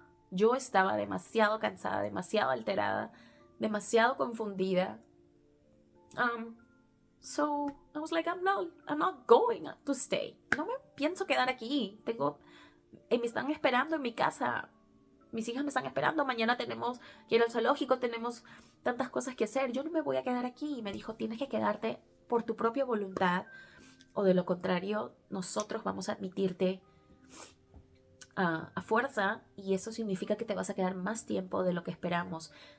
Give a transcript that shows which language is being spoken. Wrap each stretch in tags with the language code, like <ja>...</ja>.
<es>Yo estaba demasiado cansada, demasiado alterada, demasiado confundida.</es> <en>I was like, I'm not going to stay.</en> <es>No me pienso quedar aquí. Me están esperando en mi casa. Mis hijas me están esperando. Mañana tenemos que ir al zoológico, tenemos tantas cosas que hacer. Yo no me voy a quedar aquí. Y me dijo, tienes que quedarte por tu propia voluntad, o de lo contrario, nosotros vamos a admitirte a fuerza, y eso significa que te vas a quedar más tiempo de lo que esperamos.</es>